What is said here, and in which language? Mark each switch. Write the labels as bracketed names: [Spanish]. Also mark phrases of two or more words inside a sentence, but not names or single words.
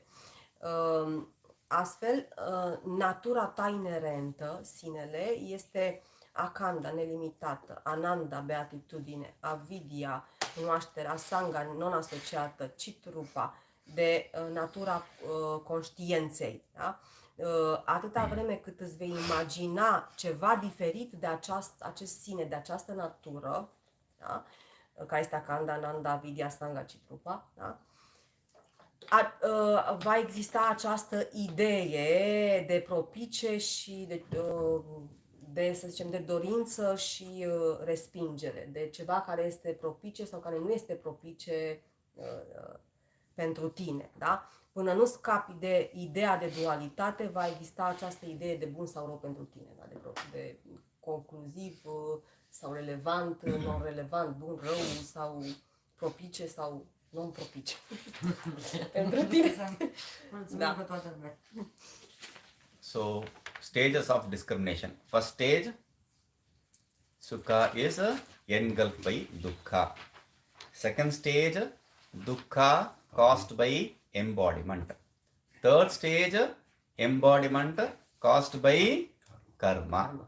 [Romanian] Astfel, natura ta inerentă, sinele, este akanda, nelimitată, ananda, beatitudine, avidya, cunoașterea, sanga, non-asociată, chitrupa, de natura conștiinței. Da? Atâta vreme cât îți vei imagina ceva diferit de acest sine, de această natură, da? Care este [Sanskrit] akanda, ananda, avidya, sanga, chitrupa, [Romanian] da? Va exista această idee de propice și de, să zicem, de dorință și respingere, de ceva care este propice sau care nu este propice pentru tine, da? Până nu scapi de ideea de dualitate, va exista această idee de bun sau rău pentru tine, da? De concluziv sau relevant, non-relevant, bun, rău sau propice sau non-propice. Pentru tine. Da. [English] So, stages of discrimination. First stage, sukha is engulfed by dukkha. Second stage, dukkha caused by embodiment. Third stage, embodiment caused by karma.